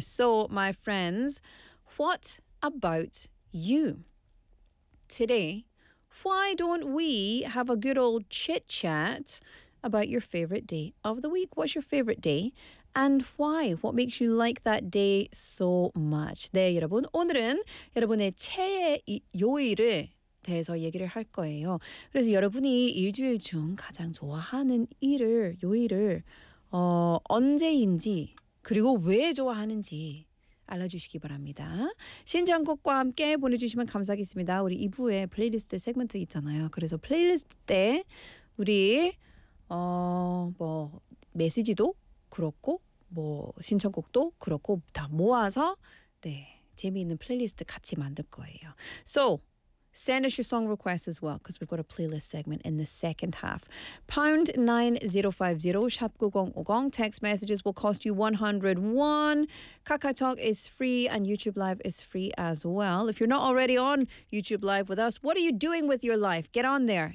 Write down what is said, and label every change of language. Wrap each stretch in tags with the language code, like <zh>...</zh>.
<en>So, my friends, what about you? Today, why don't we have a good old chit-chat about your favorite day of the week? What's your favorite day and why? What makes you like that day so much?</en> <ko>네, 여러분, 오늘은 여러분의 최애 요일을 대해서 얘기를 할 거예요. 그래서 여러분이 일주일 중 가장 좋아하는 일을, 요일을 언제인지 그리고 왜 좋아하는지 알려주시기 바랍니다. 신청곡과 함께 보내주시면 감사하겠습니다. 우리 2부에 플레이리스트 세그먼트 있잖아요. 그래서 플레이리스트 때 우리 뭐 메시지도 그렇고 뭐 신청곡도 그렇고 다 모아서 네 재미있는 플레이리스트 같이 만들 거예요.</ko> <en>So send us your song requests as well because we've got a playlist segment in the second half. #9050 #9050 text messages will cost you 101. KakaoTalk is free and YouTube Live is free as well. If you're not already on YouTube Live with us, what are you doing with your life? Get on there.</en>